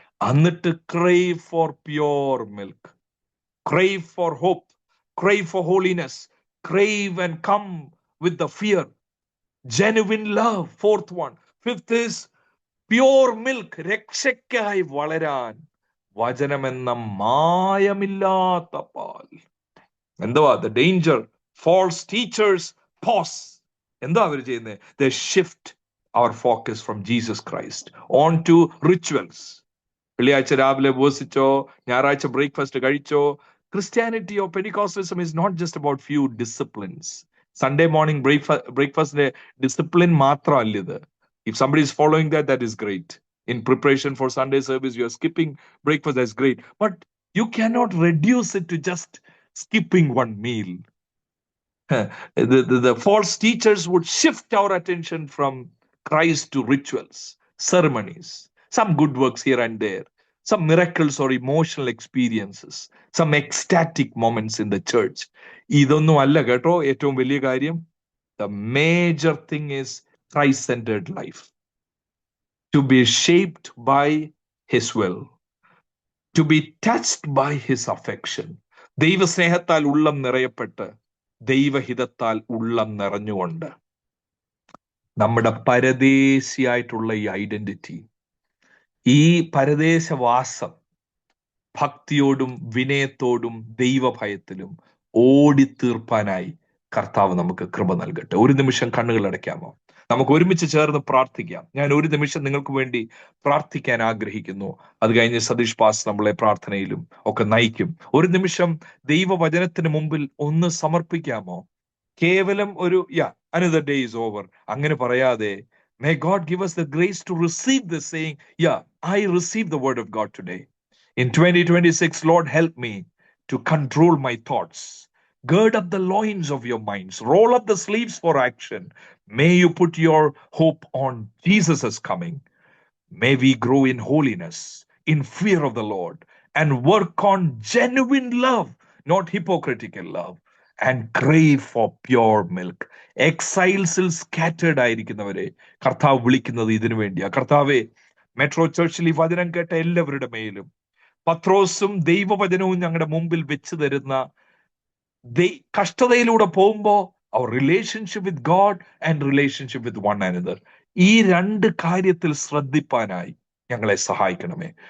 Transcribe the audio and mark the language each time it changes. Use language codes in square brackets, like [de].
[ml] എന്നിട്ട് [en] crave for pure milk, crave for hope, crave for holiness, crave and come with the fear, genuine love. Fourth one. Fifth is pure milk. [ml] രക്ഷയ്ക്കായി വളരാൻ വചനമെന്ന മായമില്ലാത്ത പാൽ. എന്തുവാ [en] the danger? False teachers pause. [ml] എന്താ അവർ ചെയ്യുന്നത്? [en] They shift our focus from Jesus Christ on to rituals. [ml] വെള്ളിയാഴ്ച രാവിലെ ഉപവസിച്ചോ, ഞായറാഴ്ച breakfast കഴിച്ചോ. [en] Christianity or Pentecostalism is not just about few disciplines. Sunday morning breakfast discipline [ml] മാത്രമല്ല ഇത്. [en] If somebody is following that, that is great. In preparation for Sunday service, you are skipping breakfast, that's great. But you cannot reduce it to just skipping one meal. The false teachers would shift our attention from Christ to rituals, ceremonies, some good works here and there, some miracles or emotional experiences, some ecstatic moments in the church. [ml] ഇതൊന്നും അല്ല കേട്ടോ ഏറ്റവും വലിയ കാര്യം. [en] The major thing is Christ-centered life. To be shaped by His will. To be touched by His affection. [ml] ദൈവസ്നേഹത്താൽ ഉള്ളം നിറയപ്പെട്ട് ദൈവഹിതത്താൽ ഉള്ളം നിറഞ്ഞുകൊണ്ട് നമ്മുടെ പരദേശിയായിട്ടുള്ള ഈ ഐഡന്റിറ്റി, ഈ പരദേശവാസം ഭക്തിയോടും വിനയത്തോടും ദൈവഭയത്തിലും ഓടിത്തീർപ്പാനായി കർത്താവ് നമുക്ക് കൃപ നൽകട്ടെ. ഒരു നിമിഷം കണ്ണുകൾ അടയ്ക്കാമോ? നമുക്ക് ഒരുമിച്ച് ചേർന്ന് പ്രാർത്ഥിക്കാം. ഞാൻ ഒരു നിമിഷം നിങ്ങൾക്ക് വേണ്ടി പ്രാർത്ഥിക്കാൻ ആഗ്രഹിക്കുന്നു. അത് കഴിഞ്ഞ് സതീഷ് പാസ് നമ്മളെ പ്രാർത്ഥനയിലും ഒക്കെ നയിക്കും. ഒരു നിമിഷം ദൈവവചനത്തിന് മുമ്പിൽ ഒന്ന് സമർപ്പിക്കാമോ? കേവലം ഒരു [en] another day is over [ml] അങ്ങനെ പറയാതെ, [en] may God give us the grace to receive this, saying, I receive the word of God today. In 2026, Lord, help me to control my thoughts. Gird up the loins of your minds. Roll up the sleeves for action. May you put your hope on Jesus' coming. May we grow in holiness, in fear of the Lord, and work on genuine love, not hypocritical love, and crave for pure milk. [ml] എക്സൈൽസിൽ scattered ആയിരിക്കുന്നവരെ കർത്താവ് വിളിക്കുന്നത് ഇതിനു വേണ്ടിയാ. കർത്താവെ, metro ചർച്ചിൽ ഈ വചനം കേട്ട എല്ലാവരുടെ മേലും പത്രോസും ദൈവവചനവും ഞങ്ങളുടെ മുമ്പിൽ വെച്ച് തരുന്ന കഷ്ടതയിലൂടെ പോകുമ്പോ [en] our relationship with God and relationship with one another, [ml] ഈ രണ്ട് കാര്യത്തിൽ ശ്രദ്ധിപ്പാനായി ഞങ്ങളെ സഹായിക്കണമേ.